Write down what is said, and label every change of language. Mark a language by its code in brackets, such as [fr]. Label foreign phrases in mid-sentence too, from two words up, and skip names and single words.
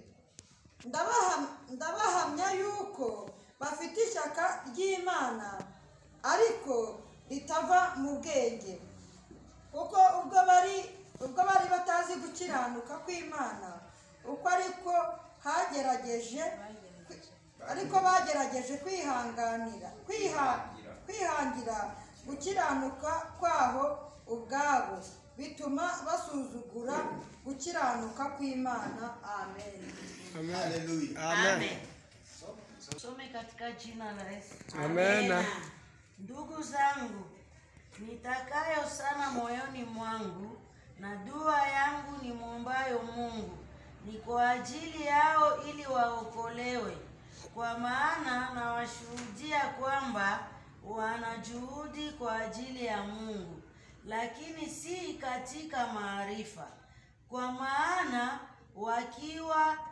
[rw] Ndabahamya yuko bafite ishyaka ry'Imana ariko ritava mu bwenge, kuko ubwo bari batazi gukiranuka kw'Imana uko bagerageje kwihangira gukiranuka kwaho ubwabo, bituma basuzugura gukiranuka kw'Imana. Amen. Haleluya. Amen. [sw] Some katika jina la Yesu. Amen. Ndugu zangu, nitakayo sana moyoni mwangu na dua yangu ni muombayo Mungu ni kwa ajili yao ili waokolewe, kwa maana nawashuhudia kwamba wana juhudi kwa ajili ya Mungu, lakini si katika maarifa, kwa maana wakiwa